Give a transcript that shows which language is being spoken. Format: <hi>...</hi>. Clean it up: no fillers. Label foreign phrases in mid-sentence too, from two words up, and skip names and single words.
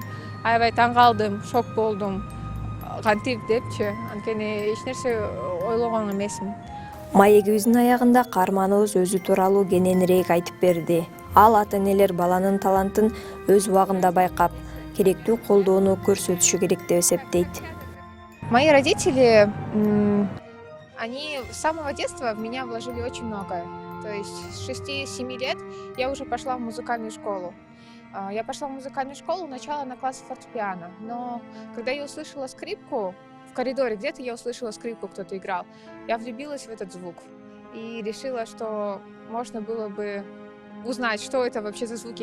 <ky>Аябай таң калдым, шок болдум. Кантип депчи, анткени эч нерсе ойлогон эмесмин. Маегибиздин аягында каарманыбыз өзү тууралуу кененирээк айтып берди. Ал ата-энелер баланын талантын өз убагында байкап, керектүү колдоону көрсөтүшү керек деп эсептейт.</ky> <ru>Мои родители, они с самого детства в меня вложили очень многое. То есть с 6-7 лет я уже пошла в музыкальную школу. Я пошла в музыкальную школу сначала на класс фортепиано, но когда я услышала скрипку, в коридоре где-то я услышала скрипку, кто-то играл, я влюбилась в этот звук и решила, что можно было бы узнать, что это вообще за звуки.</ru>